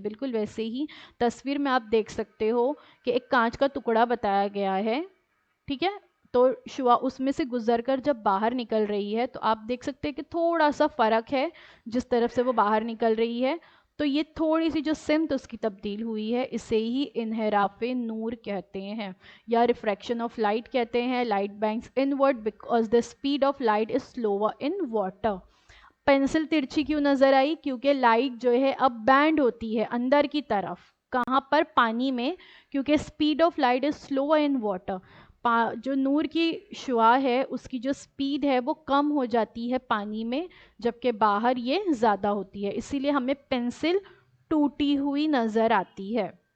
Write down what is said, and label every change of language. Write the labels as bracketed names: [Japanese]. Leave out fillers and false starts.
[Urdu] بالکل ویسے ہی تصویر میں آپ دیکھ سکتے ہو کہ ایک کانچ کا ٹکڑا بتایا گیا ہے، ٹھیک ہے؟ تو شعاع اس میں سے گزر کر جب باہر نکل رہی ہے تو آپ دیکھ سکتے ہیں کہ تھوڑا سا فرق ہے جس طرف سے وہ باہر نکل رہی ہے. تو یہ تھوڑی سی جو سمت اس کی تبدیل ہوئی ہے اسے ہی انحراف نور کہتے ہیں یا ریفریکشن آف لائٹ کہتے ہیں. [English] Light bends inward because the speed of light is slower in water. [Urdu] Pencil ترچھی کیوں نظر آئی؟ کیونکہ لائٹ جو ہے اب بینڈ ہوتی ہے اندر کی طرف. کہاں پر؟ پانی میں، کیونکہ [English] Speed of light is slower in water. [Urdu] جو نور کی شعاع ہے اس کی جو سپیڈ ہے وہ کم ہو جاتی ہے پانی میں، جبکہ باہر یہ زیادہ ہوتی ہے. اسی لیے ہمیں پینسل ٹوٹی ہوئی نظر آتی ہے.